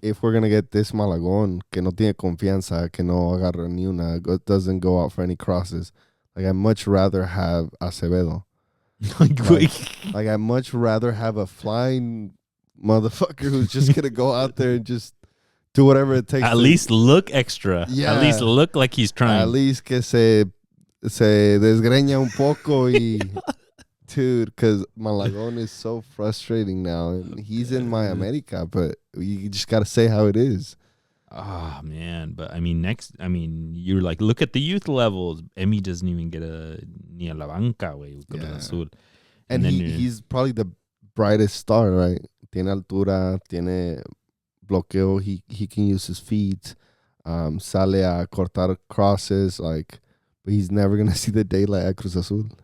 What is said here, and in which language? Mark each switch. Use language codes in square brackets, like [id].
[en] If we're going to get this Malagón, [es] que no tiene confianza, que no agarra ni una, [en] doesn't go out for any crosses, like, I'd much rather have Acevedo. like, I'd much rather have a flying motherfucker who's just going to go out there and just do whatever it takes. At least look extra. Yeah. At least look like he's trying. At least [es] que se desgreña un poco y [en] Dude, because Malagon is so frustrating now. And he's in my America, but you just got to say how it is. Oh, man. But, I mean, you're like, look at the youth levels. Emi doesn't even get [es] ni a la banca, güey. [en] Yeah. Azul. And he's probably the brightest star, right? [es] Tiene altura, tiene bloqueo. [en] He can use his feet. [es] Sale a cortar crosses. [en] Like, but he's never going to see the daylight at Cruz Azul.